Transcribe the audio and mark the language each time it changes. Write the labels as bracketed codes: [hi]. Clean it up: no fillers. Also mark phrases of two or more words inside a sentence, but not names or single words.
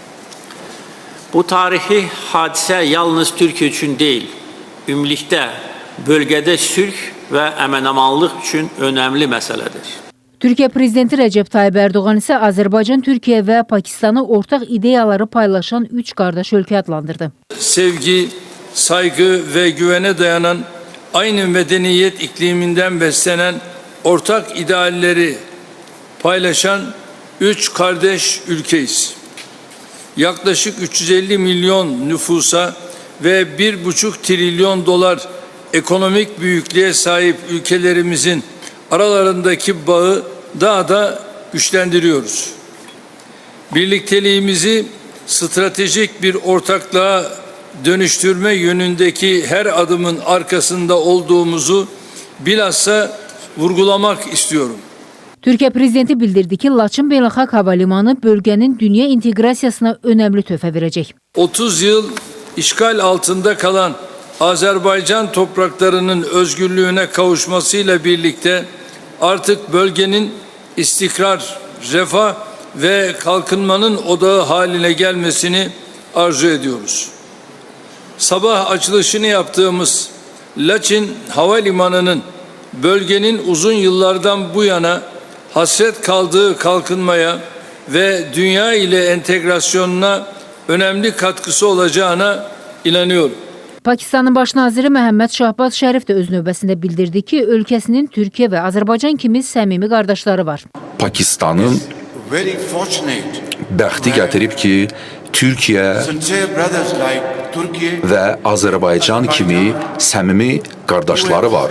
[az] Bu tarixi hadisə yalnız Türkiyə üçün deyil, ümumilikdə bölgədə sülh və əmin-amanlıq üçün önəmli məsələdir. Türkiyə Prezidenti Rəcəb Tayyib Ərdoğan isə Azərbaycan, Türkiyə və Pakistanı ortaq ideyaları paylaşan üç qardaş ölkə adlandırdı. [tr] Sevgi, saygı ve güvene dayanan aynı medeniyet ikliminden beslenen ortak idealleri paylaşan üç kardeş ülkeyiz. Yaklaşık 350 milyon nüfusa ve 1,5 trilyon dolar ekonomik büyüklüğe sahip ülkelerimizin aralarındaki bağı daha da güçlendiriyoruz. Birlikteliğimizi stratejik bir ortaklığa dönüştürme yönündeki her adımın arkasında olduğumuzu bilhassa vurgulamak istiyorum. [az] Türkiyə Prezidenti bildirdi ki, Laçın Beynəlxalq Hava Limanı bölgənin dünya inteqrasiyasına önəmli töhfə verəcək. [tr] 30 yıl işgal altında kalan Azerbaycan topraklarının özgürlüğüne kavuşmasıyla birlikte artık bölgenin istikrar, refah ve kalkınmanın odağı haline gelmesini arzu ediyoruz. Sabah açılışını yaptığımız Laçin Havalimanı'nın bölgenin uzun yıllardan bu yana hasret kaldığı kalkınmaya ve dünya ile entegrasyonuna önemli katkısı olacağına inanıyorum. [az] Pakistanın Baş naziri Məhəmməd Şahbaz Şərif də öz növbəsində bildirdi ki, ölkəsinin Türkiyə və Azərbaycan kimi səmimi qardaşları var. Pakistanın bəxti gətirib ki, Türkiyə və Azərbaycan kimi səmimi qardaşları var.